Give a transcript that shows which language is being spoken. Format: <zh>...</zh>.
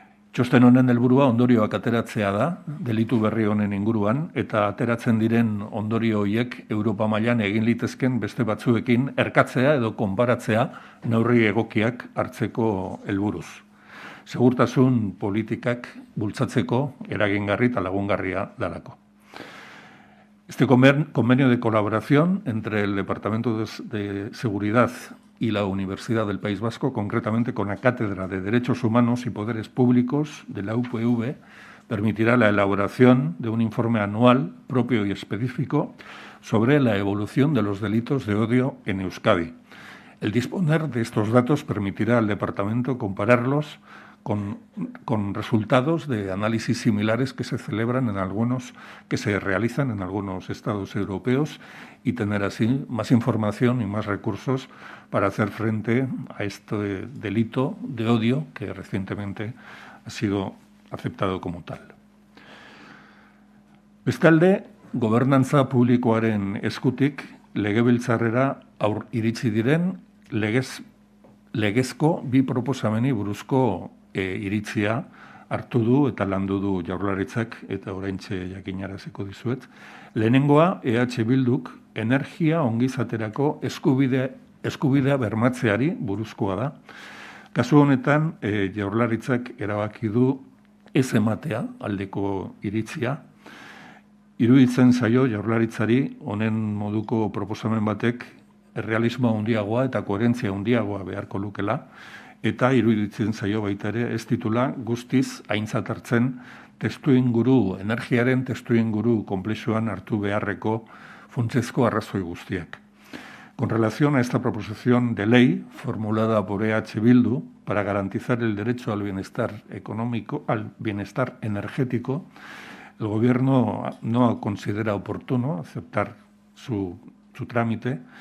<eu>Txosten honen helburua ondorioak ateratzea da, delitu berri honen inguruan, eta ateratzen diren ondorio horiek Europa mailan egin litezken beste batzuekin erkatzea edo konparatzea neurri egokiak hartzeko helburuz. Segurtasun politikak bultzatzeko eragingarri eta lagungarria dalako.</eu> <es>Este convenio de colaboración entre el Departamento de Seguridad y la Universidad del País Vasco, concretamente con la Cátedra de Derechos Humanos y Poderes Públicos de la UPV, permitirá la elaboración de un informe anual propio y específico sobre la evolución de los delitos de odio en Euskadi. El disponer de estos datos permitirá al departamento compararlos con resultados de análisis similares que se realizan en algunos estados europeos y tener así más información y más recursos para hacer frente a este delito de odio que recientemente ha sido aceptado como tal.</es> <eu>Bestalde, gobernantza publikoaren eskutik legebiltzarrera iritsi diren legezko bi proposameni buruzko iritzia hartu du eta landu du Jaurlaritzak eta oraintxe jakinaraziko dizuet. Lehenengoa EH Bilduk energia ongizaterako eskubidea bermatzeari buruzkoa da. Kasu honetan Jaurlaritzak erabaki du ez ematea aldeko iritzia. Iruditzen zaio Jaurlaritzari honen moduko proposamen batek errealismo handiagoa eta koherentzia handiagoa beharko lukela, eta iruditzen zaio baita ere ez titula guztiz aintzat hartzen energiaren testuinguru konplexuan hartu beharreko funtsezko arrazoi guztiak.</eu> <es>Con relación a esta proposición de ley formulada por EH Bildu para garantizar el derecho al bienestar económico, al bienestar energético, el Gobierno no considera oportuno aceptar su trámite.</es>